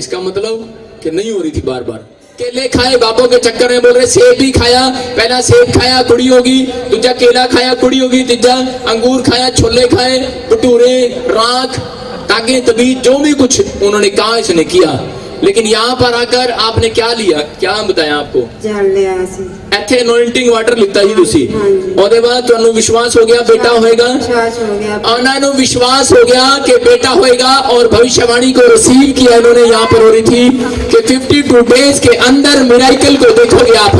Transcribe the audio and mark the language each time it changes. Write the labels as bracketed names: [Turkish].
[Hindi] इसका मतलब कि नहीं हो रही थी बार बार। केले खाए बाबों के चक्कर में, बोल रहे सेब भी खाया, पहला सेब खाया कुड़ी होगी, दूजा केला खाया कुड़ी होगी, तीजा अंगूर खाया, छोले खाए, भटूरे, राख, ताकि तभी जो भी कुछ उन्होंने कहा इसने किया। लेकिन यहाँ पर आकर आपने क्या लिया, क्या बताया आपको? [Punjabi] ਇੱਥੇ ਅਨੋਇੰਟਿੰਗ ਵਾਟਰ ਲਿੱਤਾ ਸੀ ਤੁਸੀਂ, ਉਹਦੇ ਬਾਅਦ ਤੁਹਾਨੂੰ ਵਿਸ਼ਵਾਸ ਹੋ ਗਿਆ बेटा होएगा। ਉਹਨਾਂ ਨੂੰ [Hindi] विश्वास हो गया कि बेटा होएगा और भविष्यवाणी को रिसीव किया इन्होंने। यहाँ पर हो रही थी कि 52 डेज के अंदर मिराकल को देखोगे आप।